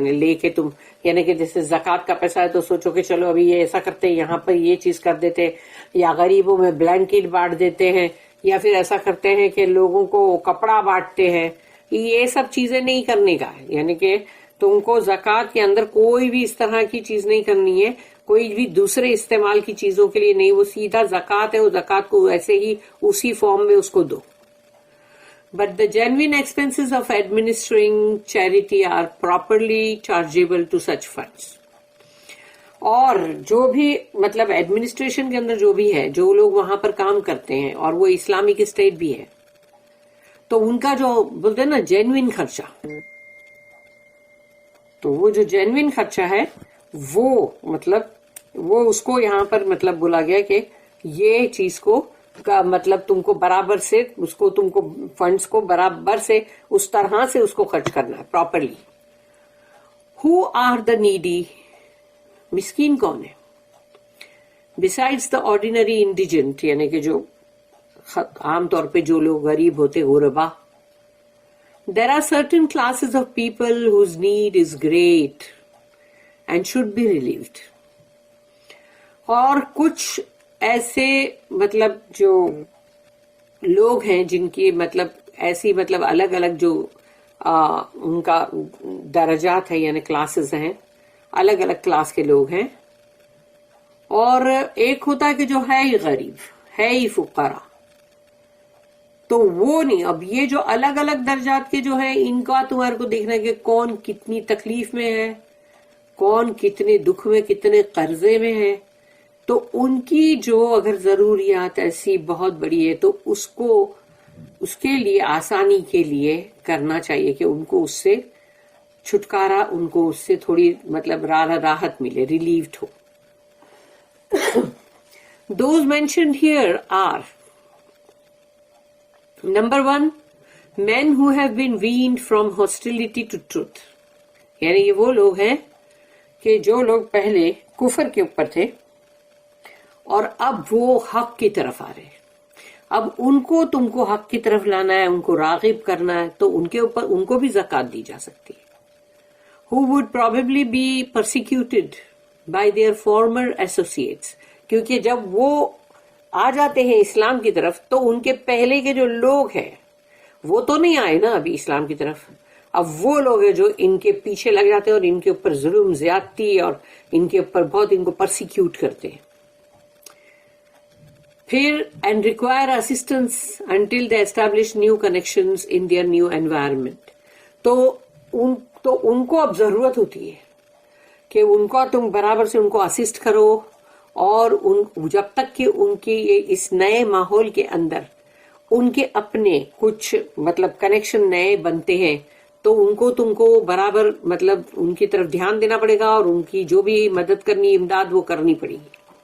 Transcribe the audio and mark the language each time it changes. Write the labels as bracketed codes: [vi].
[ur] یعنی لے کے تم یعنی کہ جیسے زکوٰۃ کا پیسہ ہے تو سوچو کہ چلو ابھی یہ ایسا کرتے ہیں، یہاں پر یہ چیز کر دیتے، یا غریبوں میں بلینکٹ بانٹ دیتے ہیں، یا پھر ایسا کرتے ہیں کہ لوگوں کو کپڑا بانٹتے ہیں. یہ سب چیزیں نہیں کرنے کا ہے، یعنی کہ تم کو زکوٰۃ کے اندر کوئی بھی اس طرح کی چیز نہیں کرنی ہے، کوئی بھی دوسرے استعمال کی چیزوں کے لیے نہیں. وہ سیدھا زکوٰۃ ہے، وہ زکوٰۃ کو ایسے ہی اسی فارم میں اس کو دو. [en] But the genuine expenses of administering charity are properly chargeable to such funds. [ur] اور جو بھی مطلب ایڈمنسٹریشن کے اندر جو بھی ہے، جو لوگ وہاں پر کام کرتے ہیں، اور وہ اسلامک اسٹیٹ بھی ہے، تو ان کا جو بولتے ہیں نا جینوئن خرچہ، تو وہ جو جینوئن خرچہ ہے وہ مطلب وہ اس کو یہاں پر مطلب بولا گیا کہ یہ چیز کو کا مطلب تم کو برابر سے اس کو تم کو فنڈز کو برابر سے اس طرح سے اس کو خرچ کرنا ہے properly. [en] who are the needy, [ur] مسکین کون ہے؟ [en] besides the ordinary indigent, [ur] یعنی کہ جو عام طور پہ جو لوگ غریب ہوتے غربا. [en] There are certain classes of people whose need is great and should be relieved. [ur] اور کچھ ایسے مطلب جو لوگ ہیں جن کی مطلب ایسی مطلب الگ الگ جو ان کا درجات ہے یعنی کلاسز ہیں, الگ الگ کلاس کے لوگ ہیں. اور ایک ہوتا ہے کہ جو ہے ہی غریب, ہے ہی فقراء, تو وہ نہیں. اب یہ جو الگ الگ درجات کے جو ہیں ان کا تمہارے کو دیکھنا ہے کہ کون کتنی تکلیف میں ہے, کون کتنے دکھ میں, کتنے قرضے میں ہے. تو ان کی جو اگر ضروریات ایسی بہت بڑی ہے تو اس کے لیے آسانی کے لیے کرنا چاہیے کہ ان کو اس سے چھٹکارا, ان کو اس سے تھوڑی مطلب راحت ملے, ریلیوڈ ہو. [en] Those mentioned here are Number 1, men who have been weaned from hostility to truth. [ur] یعنی یہ وہ لوگ ہیں کہ جو لوگ پہلے کفر کے اوپر تھے اور اب وہ حق کی طرف آ رہے ہیں. اب ان کو تم کو حق کی طرف لانا ہے, ان کو راغب کرنا ہے, تو ان کے اوپر ان کو بھی زکوٰۃ دی جا سکتی ہے. [en] Who would probably be persecuted by their former associates. [ur] کیونکہ جب وہ آ جاتے ہیں اسلام کی طرف تو ان کے پہلے کے جو لوگ ہیں وہ تو نہیں آئے نا ابھی اسلام کی طرف. اب وہ لوگ ہیں جو ان کے پیچھے لگ جاتے ہیں اور ان کے اوپر ظلم زیادتی اور ان کے اوپر بہت ان کو پرسیکیوٹ کرتے ہیں. [en] پھر and require assistance until they establish new connections in their new environment. [ur] تو ان کو اب ضرورت ہوتی ہے کہ ان کو تم برابر سے ان کو اسسٹ کرو, اور جب تک کہ ان کے اس نئے ماحول کے اندر ان کے اپنے کچھ مطلب کنیکشن نئے بنتے ہیں تو ان کو تم کو برابر مطلب ان کی طرف دھیان دینا پڑے گا اور ان کی جو بھی مدد کرنی امداد وہ کرنی پڑے گی.